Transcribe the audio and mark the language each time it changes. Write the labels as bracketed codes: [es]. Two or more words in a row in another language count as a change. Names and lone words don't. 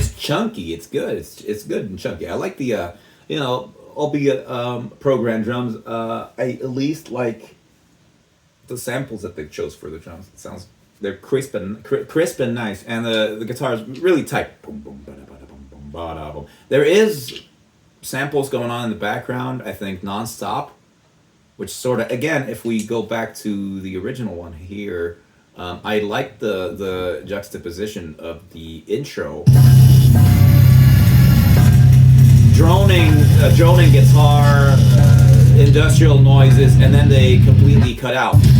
[en] chunky. It's good. It's good and chunky. I like the you know, albeit programmed drums. I at least like the samples that they chose for the drums. It sounds they're crisp and nice, and the guitar is really tight. Boom boom ba da ba da boom boom ba da boom. There is samples going on in the background. I think nonstop, which sort of again, if we go back to the original one here, I like the juxtaposition of the intro. Droning guitar, industrial noises, and then they completely cut out.